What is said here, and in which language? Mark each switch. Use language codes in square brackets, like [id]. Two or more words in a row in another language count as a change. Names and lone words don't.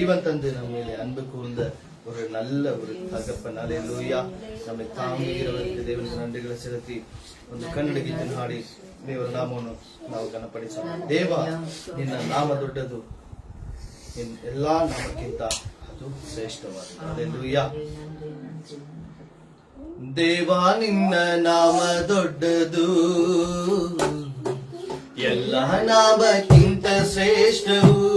[ta] தந்து நம்ம மேலே அன்பு கூர்ந்த ஒரு நல்ல ஒரு தகப்பன். அல்லேலூயா. நம்மை தாங்குகிறவருக்கு தேவனுக்கு நன்றிகளை செலுத்தி [kn] ಒಂದು ಕನ್ನಡಿಗೆ ಹಾಡಿ ದೇವರ ನಾಮವನ್ನು ನಾವು ಘನಪಡಿಸೋಣ. ದೇವ ನಿನ್ನ ನಾಮ ದೊಡ್ಡದು, ಎಲ್ಲಾ ನಾಮಕ್ಕಿಂತ ಅದು ಶ್ರೇಷ್ಠವಾದ. ಹಲ್ಲೆಲೂಯಾ. ದೇವ ನಿನ್ನ ನಾಮ ದೊಡ್ಡದು, ಎಲ್ಲ ನಾಮಕ್ಕಿಂತ ಶ್ರೇಷ್ಠವು.